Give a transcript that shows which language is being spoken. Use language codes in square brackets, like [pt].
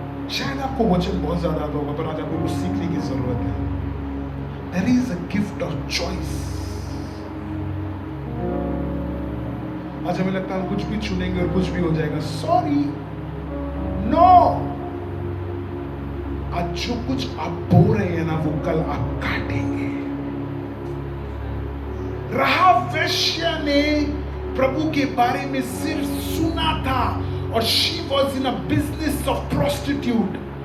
[hi] शायद आपको वचन बहुत ज्यादा आता होगा, पर आज आपको कुछ सीखने की जरूरत है। [en] There is a gift of choice. [hi] आज हमें लगता है हम कुछ भी चुनेंगे और कुछ भी हो जाएगा। Sorry, no. आज जो कुछ आप बो रहे हैं ना, वो कल आप काटेंगे। राहाब वेश्या ने प्रभु के बारे में सिर्फ सुना था और [en] she was in a business of prostitute.